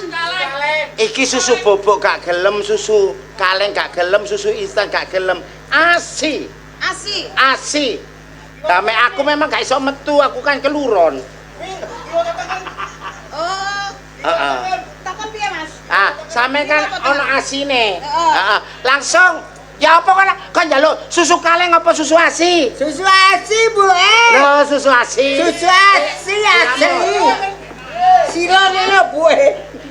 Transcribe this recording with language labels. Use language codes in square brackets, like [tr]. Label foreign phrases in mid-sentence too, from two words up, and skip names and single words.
[jv] Iki susu bobok gak gelem, susu kaleng gak gelem, susu instan gak gelem. Asi. Asi. Dame aku memang gak iso metu, aku kan keluron. Oh. Heeh. Takon piye, Mas? Ah, sampe kan ono asine. Heeh. Heeh. Langsung ya apa kan njaluk susu kaleng apa susu asi? Susu asi, buwe. Loh, susu asi. Susu asi asli. Silane lho, buwe.